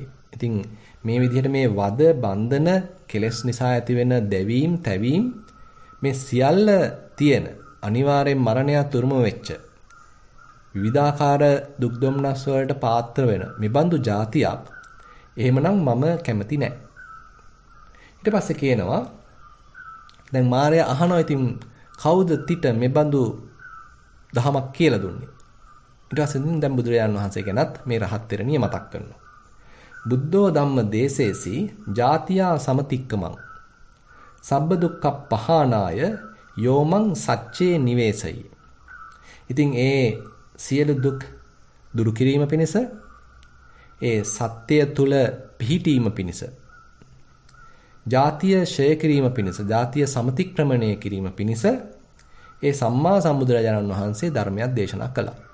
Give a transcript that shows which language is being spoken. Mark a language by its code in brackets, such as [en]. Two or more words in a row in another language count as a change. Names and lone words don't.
[si] ඉතින් මේ විදිහට මේ වද බන්ධන කෙලෙස් නිසා ඇතිවෙන දැවීම් තැවීම් මේ සියල්ල තියෙන අනිවාර්යෙන් මරණයත් උරුම වෙච්ච විවිධාකාර දුක් දුම්නස් වලට පාත්‍ර වෙන මෙබඳු જાතියක් එහෙමනම් මම කැමති නැහැ. ඊට පස්සේ කියනවා දැන් මාර්යා අහනවා ඉතින් කවුද තිට මෙබඳු දහමක් කියලා දුන්නේ? ඊට පස්සේ දැන් බුදුරජාණන් වහන්සේ ගැනත් මේ රහත් තෙරණිය මතක් කරනවා. [pi] බුද්ධෝ ධම්ම දේශේසි ජාතියා සමතික්කමං සබ්බ දුක්ඛ පහානාය යෝමං සච්චේ නිවේසයි. [si] ඉතින් ඒ සියලු දුක් දුරු කිරීම පිණිස ඒ සත්‍ය තුල පිහිටීම පිණිස ජාතිය ඡය කිරීම පිණිස ජාතිය සමතික්‍රමණය කිරීම පිණිස ඒ සම්මා සම්බුදුරජාණන් වහන්සේ ධර්මයක් දේශනා කළා.